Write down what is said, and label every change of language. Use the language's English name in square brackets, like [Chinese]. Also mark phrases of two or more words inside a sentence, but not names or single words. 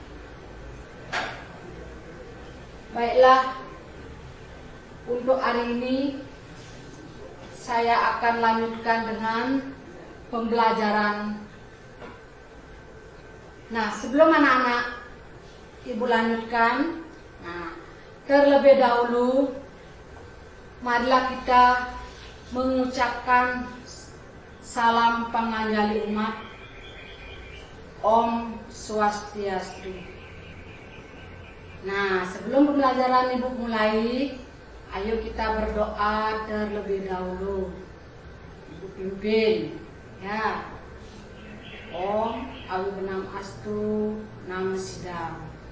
[Indonesian] Baiklah, untuk hari ini saya akan lanjutkan dengan pembelajaran. Nah, sebelum anak-anak Ibu lanjutkan, terlebih dahulu marilah kita mengucapkan salam panganjali umat. [Sanskrit] Om Swastiastu. [Indonesian] Nah, sebelum pembelajaran Ibu mulai, ayo kita berdoa terlebih dahulu. Ibu pimpin, ya. [Sanskrit] Om Awibenam Astu Namo Sidam.